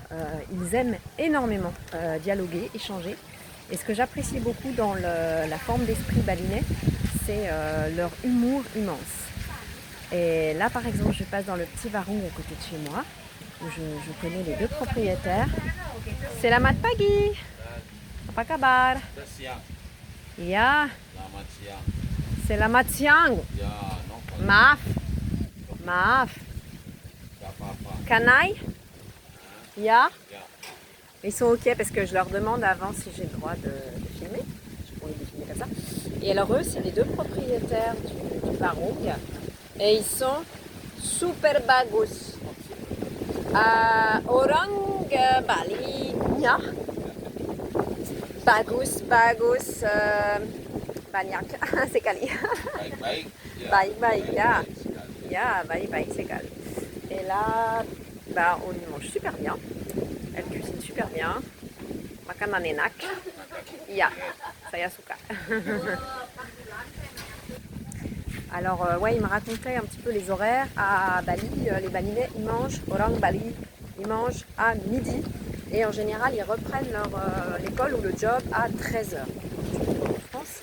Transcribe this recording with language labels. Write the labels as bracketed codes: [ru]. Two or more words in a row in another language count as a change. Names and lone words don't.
[fr] Ils aiment énormément dialoguer, échanger. Et ce que j'apprécie beaucoup dans la forme d'esprit balinais, c'est leur humour immense. Et là, par exemple, je passe dans le petit Warung à côté de chez moi, où je connais les deux propriétaires. [id] Selamat pagi. Apa kabar? Iya. Selamat siang. Maaf. Maaf. [en] Can I? [id] Ya. [fr] Ils sont ok parce que je leur demande avant si j'ai le droit de filmer. Je pourrais les filmer comme ça. Et alors eux, c'est les deux propriétaires du Warung. Et ils sont super bagus. [id] Orang Bali, ya. Bagus, bagus, banyak sekali. Baik-baik. Baik-baik, ya. Ya, baik-baik sekali. [fr] Et là, bah, on y mange super bien. Elle cuisine super bien. [id] Makanan enak. Ya, saya suka. [fr] Alors, ouais, il me racontait un petit peu les horaires. À Bali, les Balinais, ils mangent, [id] Orang Bali, [fr] ils mangent à midi. Et en général, ils reprennent l'école ou le job à 13h en France.